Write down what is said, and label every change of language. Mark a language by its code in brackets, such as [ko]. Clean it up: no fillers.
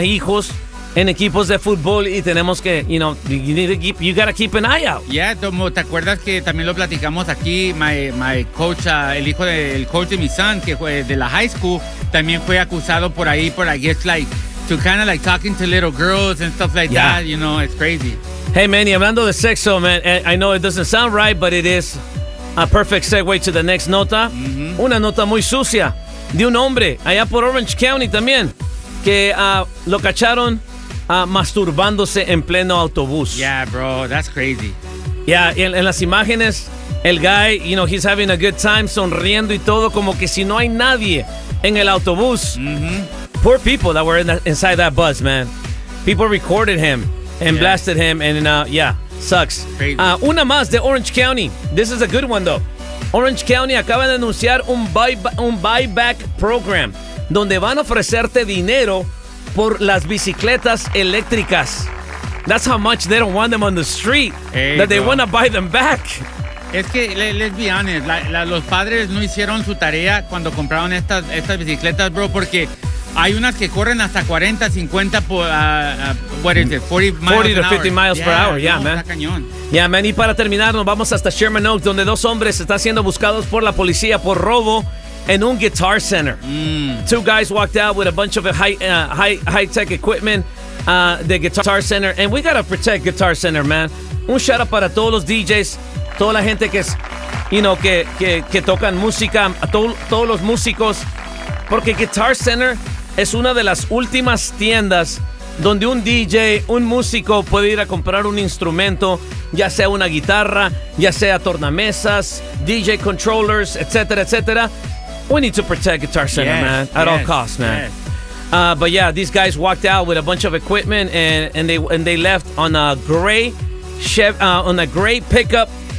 [es] a hijos en equipos de fútbol y tenemos que, [en] you know, you need to keep, you gotta keep an eye out. [es] Yeah, Tomo, ¿te acuerdas que también lo platicamos aquí? [en] My coach, [es] el hijo del coach de mi son, que fue de la high school, también fue acusado por ahí, por [en] I guess like, to kind of like talking to little girls and stuff like yeah. that, you know, it's crazy. Hey, man, [es] y hablando de sexo, [en] man, I know it doesn't sound right, but it is a perfect segue to the next nota. Mm-hmm. [es] Una nota muy sucia de un hombre allá por Orange County también que lo cacharon masturbándose en pleno autobús. [en] Yeah, bro, that's crazy. [es] Yeah, en las imágenes, el guy, [en] you know, he's having a good time, [es] sonriendo y todo, como que si no hay nadie en el autobús. Mm-hmm. [en] Poor people that were inside that bus, man. People recorded him. And yeah. blasted him, and yeah, sucks. [es] Una más de Orange County. [en] This is a good one, though. [es] Orange County acaba de anunciar un buyback program donde van a ofrecerte dinero por las bicicletas eléctricas. [en] That's how much they don't want them on the street, hey, that bro. They want to buy them back. [es] Es que, [en] let's be honest, [es] los padres no hicieron su tarea cuando compraron estas bicicletas, bro, porque hay unas que corren hasta 40, 50, [en] what is it, 40 miles per hour. 40 to 50 hour. Miles per yeah, hour, yeah, no, man. [es] Cañón. Yeah, man, [en] y para terminar, [es] nos vamos hasta Sherman Oaks, donde dos hombres están siendo buscados por la policía por robo en un guitar center. Mm. [en] Two guys walked out with a bunch of high-tech equipment, the guitar center, and we gotta protect guitar center, man. [es] Un shout-out para todos los DJs, toda la gente que es, you know, que tocan música, todos los músicos, porque Guitar Center es una de las últimas tiendas donde un DJ, un músico puede ir a comprar un instrumento, ya sea una guitarra, ya sea tornamesas, DJ controllers, etcétera, etcétera. [en] We need to protect Guitar Center, yes, man, at yes, all costs, man. Yes. But yeah, these guys walked out with a bunch of equipment and they left on a gray pickup.